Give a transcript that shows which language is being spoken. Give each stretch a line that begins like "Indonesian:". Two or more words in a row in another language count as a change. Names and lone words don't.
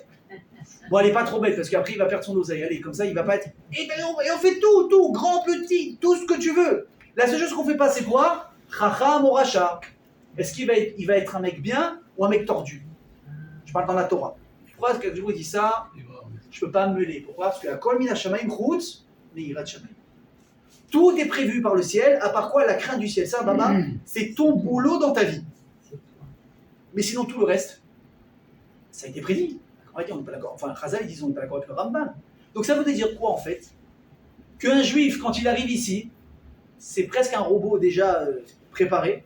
French: Bon, elle n'est pas trop bête parce qu'après il va perdre son oseille. Allez, comme ça il va pas être. Et on fait tout, grand, petit, tout ce que tu veux. La seule chose qu'on fait pas, c'est quoi?
Hebrew: Chacham ou racha.
French: Est-ce qu'il va être un mec bien ou un mec tordu? Je parle dans la Torah. Pourquoi est-ce que je vous dis ça? Je ne peux pas me mêler. Pourquoi? Parce que
Hebrew: הכל מן שמים חוץ מיראת שמים.
French: Tout est prévu par le ciel, à part quoi? La crainte du ciel. Ça, Baba, c'est ton boulot dans ta vie. Mais sinon, tout le reste, ça a été prédit. On va dire, on n'est pas d'accord. Enfin, Chazal, ils disent, on n'est pas d'accord avec le Rambam. Donc ça veut dire quoi, en fait? Qu'un juif, quand il arrive ici, c'est presque un robot déjà préparé.